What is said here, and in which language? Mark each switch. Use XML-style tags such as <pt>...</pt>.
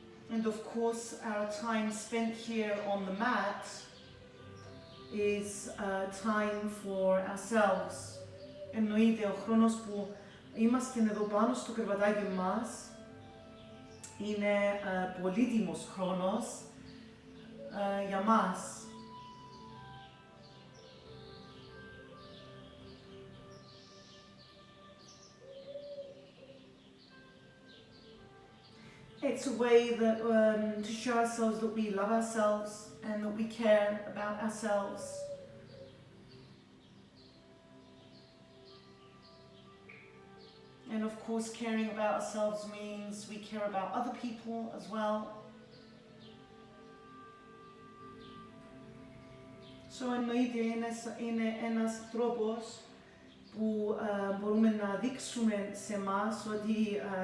<en>And of course, our time spent here on the mat is time for ourselves.</en> <el>Εννοείται, ο χρόνος που είμαστε εδώ πάνω στο κρεβατάκι μας είναι πολύτιμος χρόνος για μας.</el> <en>It's a way that to show ourselves that we love ourselves and that we care about ourselves. And of course, caring about ourselves means we care about other people as well.</en> <el>So εννοείται είναι ένας τρόπος που μπορούμε να δείξουμε σε εμάς ότι</el>